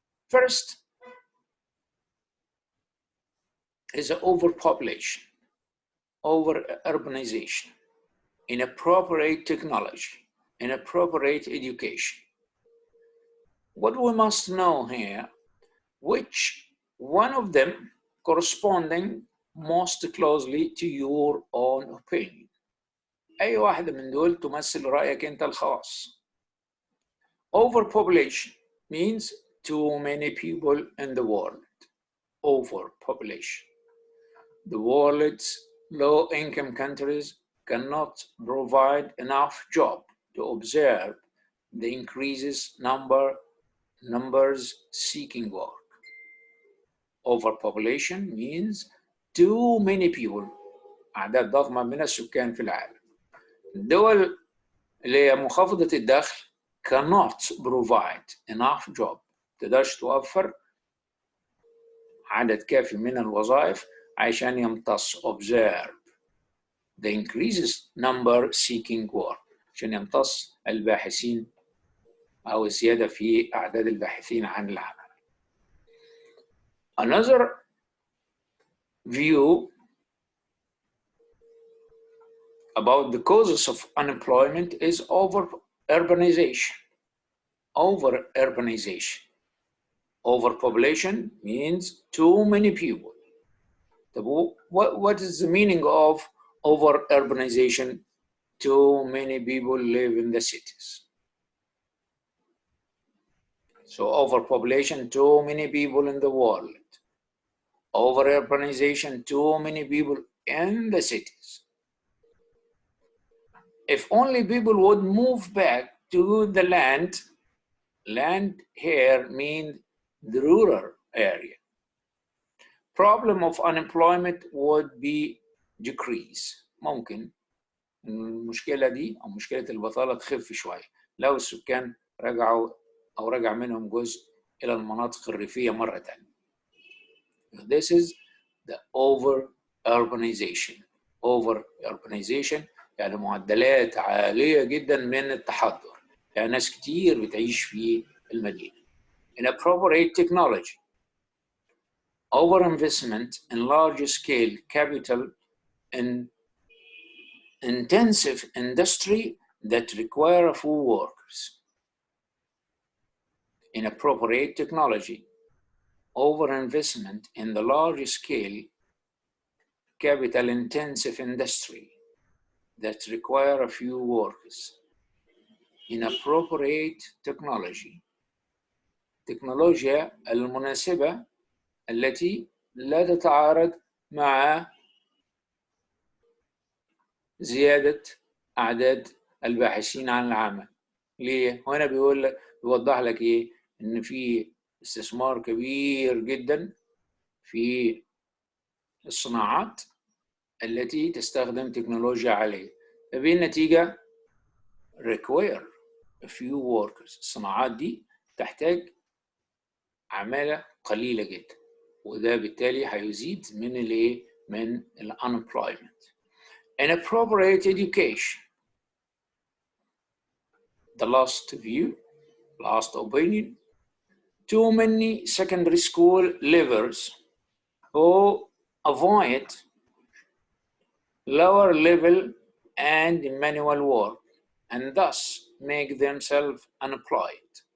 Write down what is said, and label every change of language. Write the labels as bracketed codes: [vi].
[en] First is overpopulation, over-urbanization, inappropriate technology, inappropriate education. What we must know here, which one of them corresponding most closely to your own opinion. [ar] أي واحدة من دول تمثل رأيك أنت الخاص. [en] Overpopulation means too many people in the world. Overpopulation. The world's low-income countries cannot provide enough jobs to observe the increases numbers seeking work. Overpopulation means too many people، [ar] أعداد ضخمة من السكان في العالم. الدول اللي هي منخفضة الدخل [en] cannot provide enough job، [ar] تقدرش توفر عدد كافي من الوظائف عشان يمتص [en] observe the increases number seeking work، [ar] عشان يمتص الباحثين أو الزيادة في أعداد الباحثين عن العمل. [en] Another view about the causes of unemployment is over-urbanization. Over-urbanization. Overpopulation means too many people. What is the meaning of over-urbanization? Too many people live in the cities. So overpopulation, too many people in the world. Over-urbanization, too many people in the cities. If only people would move back to the land here means the rural area, problem of unemployment would be decrease. [ar] ممكن المشكلة دي أو مشكلة البطالة تخف شوية لو السكان رجعوا أو رجع منهم جزء إلى المناطق الريفية مرة تانية. [en] This is the over-urbanization. [ar] Over-urbanization يعني معدلات عالية جدا من التحضر، يعني ناس كتير بتعيش في المدينة. [en] Inappropriate technology. Over-investment in large-scale capital in intensive industry that require few workers. Inappropriate technology. Over-investment in the large-scale capital-intensive industry that require a few workers. Inappropriate technology. [ar] تكنولوجيا المناسبة التي لا تتعارض مع زيادة أعداد الباحثين عن العمل. ليه؟ هنا بيوضح لك إيه؟ إن في استثمار كبير جدا في الصناعات التي تستخدم تكنولوجيا عالية، فبالنتيجة [en] require a few workers. [ar] الصناعات دي تحتاج عمالة قليلة جدا، وده بالتالي هيزيد من ال unemployment. [en] Inappropriate education. The last view, last opinion. Too many secondary school leavers who avoid lower level and manual work and thus make themselves unemployed.